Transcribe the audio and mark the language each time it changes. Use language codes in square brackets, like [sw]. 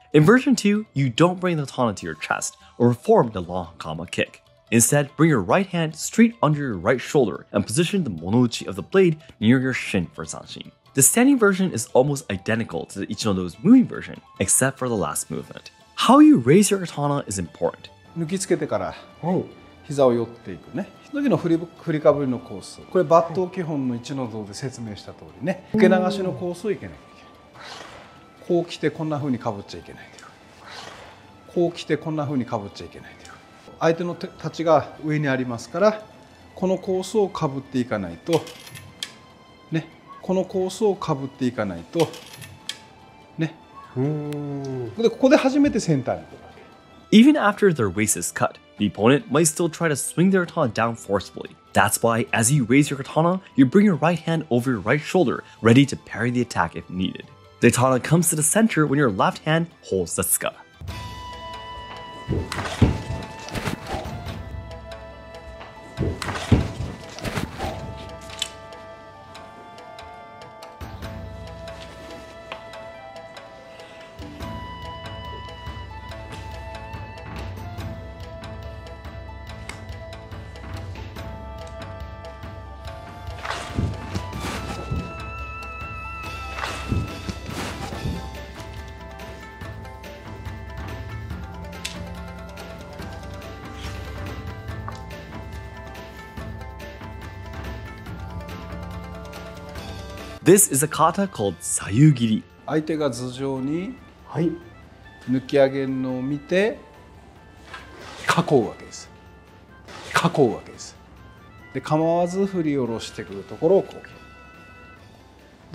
[en] In version 2, you don't bring the katana to your chest or perform the long hakama kick. Instead, bring your right hand straight under your right shoulder and position the monouchi of the blade near your shin for zanshin. The standing version is almost identical to the Ichinodo's moving version, except for the last movement. How you raise your katana is important. [ja] 抜きつけてからはい。膝を寄っていくね。その時の振りかぶりのコース。これ抜刀基本の1の道で説明した通りね。受け流しのコースをいけなきゃいけない。こう来てこんな風にかぶっちゃいけないというか。こう来てこんな風にかぶっちゃいけないというか。相手の太刀が上にありますから、このコースをかぶっていかないとね。このコースをかぶっていかないとね。でここで初めてセンターに来るわけ。 [en] Even after their waist is cut, the opponent might still try to swing their katana down forcefully. That's why, as you raise your katana, you bring your right hand over your right shoulder, ready to parry the attack if needed. The katana comes to the center when your left hand holds the tsuka. This is a kata called Sayū-giri. [ja] 相手が頭上にはい。抜き上げるのを見て囲うわけです。囲うわけです。で構わず振り下ろしてくるところをこう。